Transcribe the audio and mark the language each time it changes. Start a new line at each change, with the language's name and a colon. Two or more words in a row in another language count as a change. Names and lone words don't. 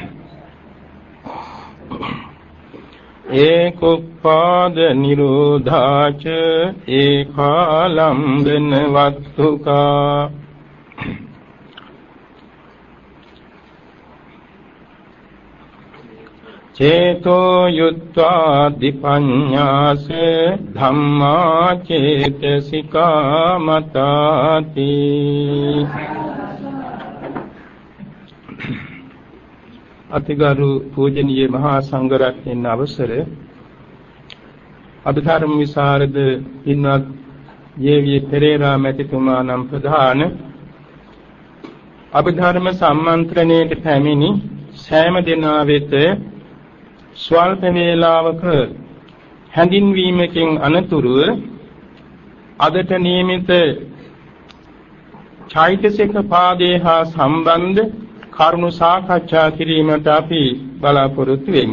Pali: ඒකෝපාද නිරෝධාච ඒකාලම්බන වත්තුකා චේතෝ යුත්වා දීපඤ්ඤාස ධම්මා චේතසිකා මතාති
Sinhala: අතිගරු පූජනීය මහා සංඝරත්නයන් අවසර අභිධර්ම විසරද පින්වත් ජේ.වී. පෙරේරා මැතිතුමා නම් ප්‍රධාන අභිධර්ම සම්මන්ත්‍රණයට පැමිණි සෑම දෙනා වෙත ස්වල්ප වේලාවක හැඳින්වීමකින් අනතුරුව අදට නියමිත චෛතසික පාදේ හා සම්බන්ධ කරුණු සාකච්ඡා කිරීමට අපි බලාපොරොත්තු වෙමු.